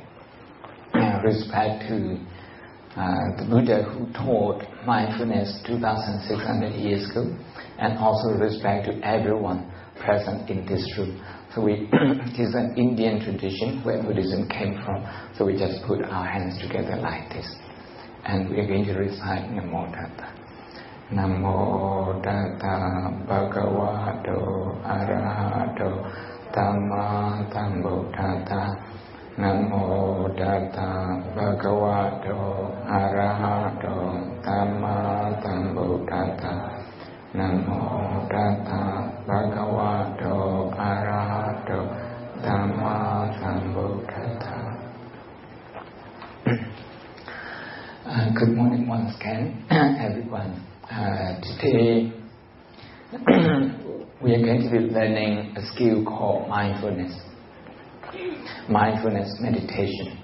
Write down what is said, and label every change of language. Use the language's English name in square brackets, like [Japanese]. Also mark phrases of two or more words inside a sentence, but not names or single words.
[English] Respect to the Buddha who taught mindfulness 2,600 years ago, and also respect to everyone present in this room. So it is an Indian tradition where Buddhism came from. So we just put our hands together like this, and we are going to recite [Pali] Namo Tassa. Namo Tassa Bhagavato Arahato Dhamma Sambuddhassa. Namo Tassa Bhagavato Arahato Dhamma Sambuddhassa. Namo Tassa Bhagavato Arahato Dhamma Sambuddhassa. [English] Good morning once again, everyone. Today we are going to be learning a skill called mindfulness. Mindfulness meditation.